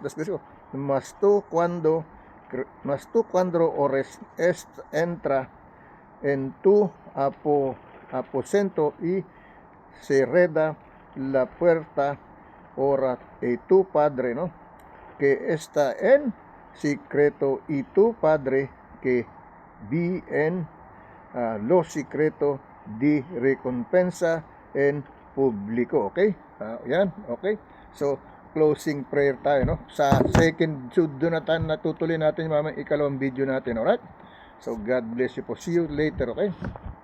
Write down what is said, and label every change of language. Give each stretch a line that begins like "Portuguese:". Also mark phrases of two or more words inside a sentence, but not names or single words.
Spanish: Mas tú cuando ores, entra en tu aposento y cerrada la puerta, ora y tu Padre, ¿no?, que está en secreto, y tu Padre que vi en lo secreto, de recompensa en público.
Filipino: Okay? Yan, okay. So,
English: closing prayer
Filipino: tayo, no? Sa second doon natutuloy natin mamaya ikalawang video natin, alright?
English: So, God bless you po. See you later, okay?